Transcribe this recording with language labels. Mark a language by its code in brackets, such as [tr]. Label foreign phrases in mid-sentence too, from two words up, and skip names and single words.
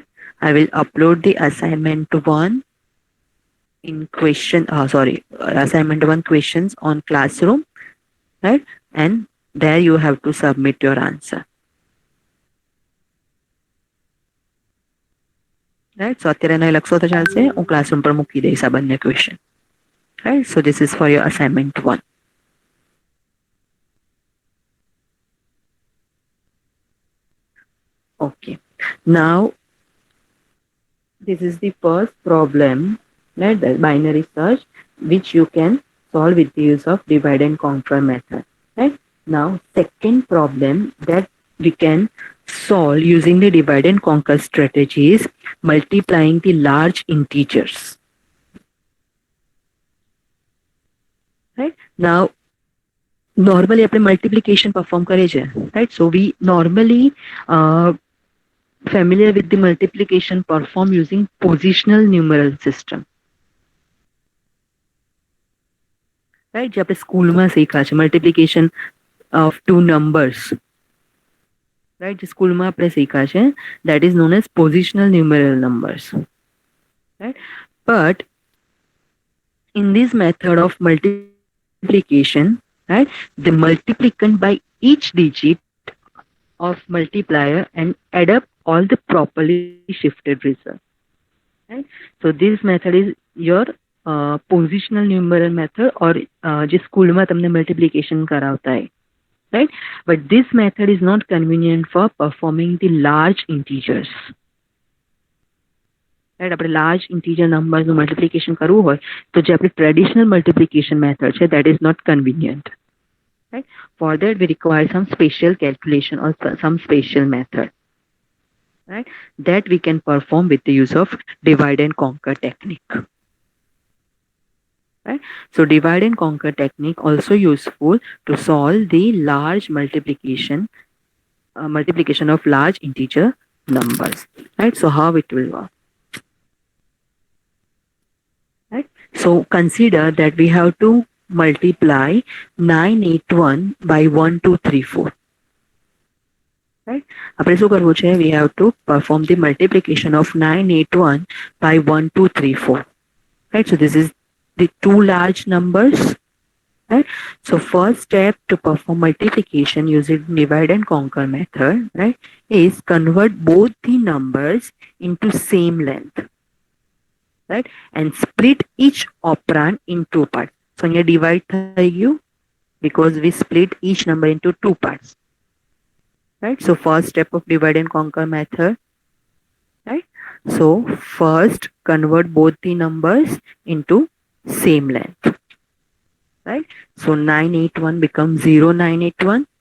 [en] I will upload the assignment 1 in assignment 1 questions on classroom, right? And there you have to submit your answer. Right? [gu] So અત્યારે નહીં લખશો તો ચાલશે, હું ક્લાસરૂમ પર મૂકી દઈશ આ બંને ક્વેશ્ચન. [en] Right? So this is for your assignment 1. Okay. Now This is the first problem, right? The binary search, which you can solve with the use of divide and conquer method. Right? Now, second problem that we can solve using the divide and conquer strategy is multiplying the large integers. Right? Now, normally [gu] આપણે [en] multiplication perform [gu] કરે છે, [en] right? So we normally uh, familiar with the multiplication perform using positional numeral system. Right? [gu] જે આપણે સ્કૂલમાં શીખા છે [en] multiplication of two numbers. Right? [gu] જે સ્કૂલમાં આપણે શીખા છે [en] that is known as positional numeral numbers. Right? But in this method of multiplication, right, the multiplicand by each digit of multiplier and add up all the properly shifted results. Right? So this method is your positional numeral method or [gu] જે સ્કૂલમાં તમને multiplication કરાવતા હોય. [en] Right? But this method is not convenient for performing the large integers. [gu] Right? આપણે [en] large integer numbers [gu] નું multiplication કરવું હોય તો જે આપણી [en] traditional multiplication method [gu] છે [en] that is not convenient. Right? For that we require some special calculation or some special method. Right? That we can perform with the use of divide and conquer technique. Right? So divide and conquer technique also useful to solve the large multiplication of large integer numbers. Right? So how it will work? Right? So consider that we have to multiply 981 by 1234. Right? [gu] આપણે શું કરવું છે? [en] We have to perform the multiplication of 981 by 1234. Right? So this is the two large numbers. Right? So first step to perform multiplication using divide and conquer method, right, is convert both the numbers into same length. Right? And split each operand in two parts. So here divide [gu] થઈ ગયું [en] because we split each number into two parts. Right? So first step of divide and conquer method. Right? So first convert both the numbers into same length. Right? So 981 becomes 0981.